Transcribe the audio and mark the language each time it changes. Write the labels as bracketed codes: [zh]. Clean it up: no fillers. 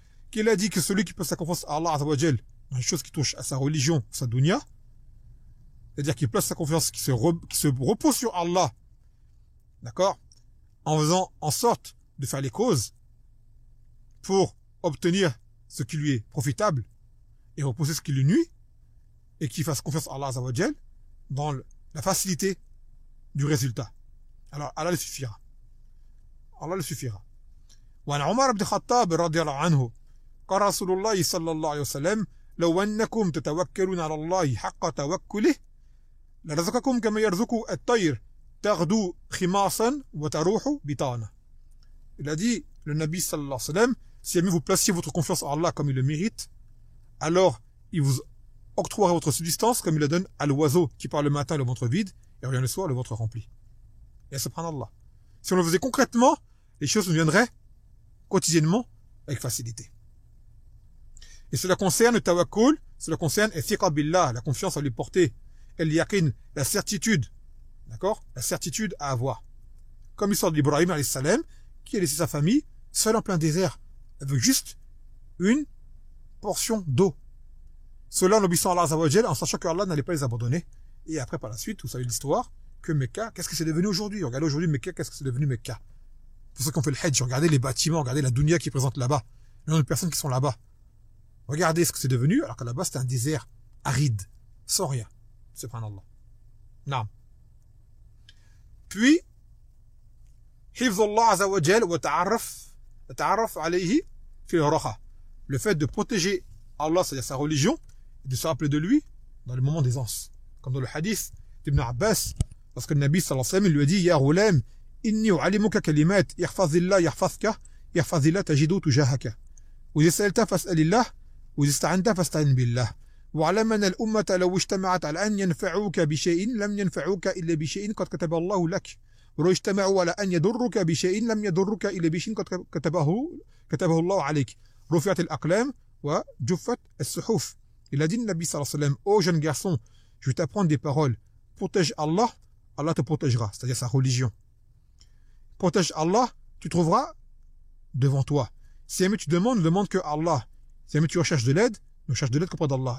[fr] Qu'il a dit que celui qui place sa confiance à Allah Azza wa Jal, dans les choses qui touchent à sa religion, sa dunya, c'est-à-dire qu'il place sa confiance, qui se repose sur Allah, d'accord, en faisant en sorte de faire les causes pour obtenir ce qui lui est profitable et repousser ce qui lui nuit, et qui fasse confiance à Allah Azza wa Jal dans la facilité du résultat. Alors Allah le suffira. Allah le suffira. [ar] وعن عمر بن الخطاب رضي الله عنه قال رسول الله صلى الله عليه وسلم لو أنكم تتوكلون على الله حق توكله لرزقكم كما يرزق الطير تغدو خماصا وتروح بطانا. [fr] Il a dit, le Nabi sallallahu alayhi wa sallam, si jamais vous placiez votre confiance en Allah comme il le mérite, alors il vous octroiera votre subsistance comme il la donne à l'oiseau qui part le matin le ventre vide et revient le soir le ventre rempli. Et subhanallah. Si on le faisait concrètement, les choses nous viendraient quotidiennement avec facilité. Et cela concerne le tawakkul, cela concerne thiqa billah, la confiance à lui porter, el yaqin, la certitude, d'accord, la certitude à avoir. Comme l'histoire d'Ibrahim alayhi salam, qui a laissé sa famille seul en plein désert, avec juste une portion d'eau. Cela en obéissant à Allah Azza wa Jal, en sachant que Allah n'allait pas les abandonner. Et après, par la suite, vous savez l'histoire, que Mecca, qu'est-ce que c'est devenu aujourd'hui? Regardez aujourd'hui Mecca, qu'est-ce que c'est devenu Mecca? Pour ceux qui ont fait le Hajj, regardez les bâtiments, regardez la dunya qui est présente là-bas, le nombre de personnes qui sont là-bas. Regardez ce que c'est devenu, alors que là-bas c'était un désert aride, sans rien. [ar] Subhanallah. Naam. Puis, حفظ الله عز وجل وتعرف عليه في الراحة. [fr] Le fait de protéger Allah, c'est-à-dire sa religion, et de se rappeler de lui dans les moments d'aisance. Comme dans le hadith d'Ibn Abbas, parce que le Nabi sallallahu alayhi wa sallam, il lui a dit, [ar] Ya ghulam, inni u'allimuka kalimat, ihfazillah yahfazka, ihfazillah tajidu tujahaka. Wa idha sa'alta fas'alillah, wa idha ista'anta fasta'in billah. واعلم أن الأمة لو اجتمعت على أن ينفعوك بشيء لم ينفعوك إلا بشيء قد كتب الله لك ولو اجتمعوا على أن يضرك بشيء لم يضرك إلا بشيء قد كتبه الله عليك رفعت الأقلام وجفت الصحف. [fr] Il a dit, le Nabi sallallahu alayhi wa sallam, ô jeune garçon, je vais t'apprendre des paroles. Protège Allah, Allah te protégera, c'est-à-dire sa religion. Protège Allah, tu trouveras devant toi. Si jamais tu demande que Allah. Si jamais tu recherches de l'aide, cherche de l'aide auprès d'Allah.